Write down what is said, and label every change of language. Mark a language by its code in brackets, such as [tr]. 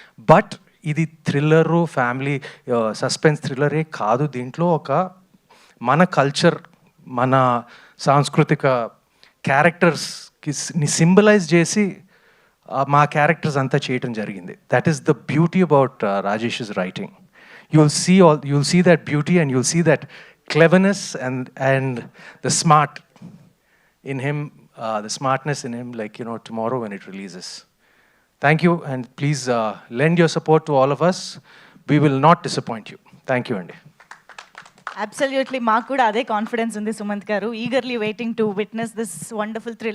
[te] But ఇది thriller, family suspense థ్రిల్లరే కాదు. దీంట్లో ఒక మన కల్చర్, మన సాంస్కృతిక క్యారెక్టర్స్కి సింబలైజ్ చేసి మా క్యారెక్టర్స్ అంతా చేయటం జరిగింది. [en] That is the beauty about Rajesh's writing. You'll see that beauty, and you'll see that cleverness and the smart in him, the smartness in him, like, you know, tomorrow when it releases. Thank you, and please lend your support to all of us. We will not disappoint you. Thank you, Andy. Absolutely, [te] మాకు కూడా అదే confidence ఉంది [en] సుమంత్ గారు. Eagerly waiting to witness this wonderful thrill.